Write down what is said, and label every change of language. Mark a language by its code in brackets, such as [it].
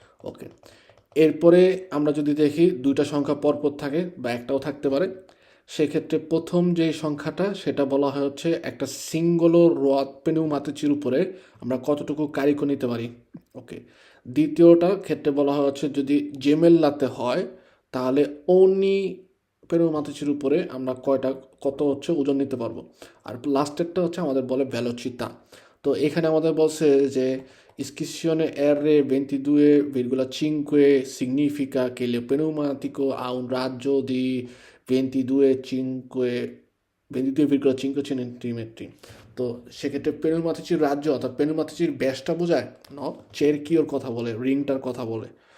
[bn] ওকে, এরপরে আমরা যদি দেখি দুইটা সংখ্যা পরপর থাকে বা একটাও থাকতে পারে, সেক্ষেত্রে প্রথম যে সংখ্যাটা সেটা বলা হয় হচ্ছে একটা সিঙ্গলো রথ পেনুমাতিচির উপরে আমরা কতটুকু কারিকো নিতে পারি। ওকে, দ্বিতীয়টার ক্ষেত্রে বলা হয় হচ্ছে যদি জেমেল্লাতে হয় তাহলে ওনি পেনুমাতিচির উপরে আমরা কত হচ্ছে ওজন নিতে পারবো। আর লাস্টেরটা হচ্ছে আমাদের বলে ভেলোচিতা। তো এখানে আমাদের বলছে যে [it] iscrizione R22,5 significa che il pneumatico ha un raggio di 22,5 সেন্টিমিটার। [bn] তো সেক্ষেত্রে পেনুমাতিচির রাজ্য অর্থাৎ পেনুমাতিচির ব্যাসটা বোঝায় ন, চেরকিওর কথা বলে, রিংটার কথা বলে।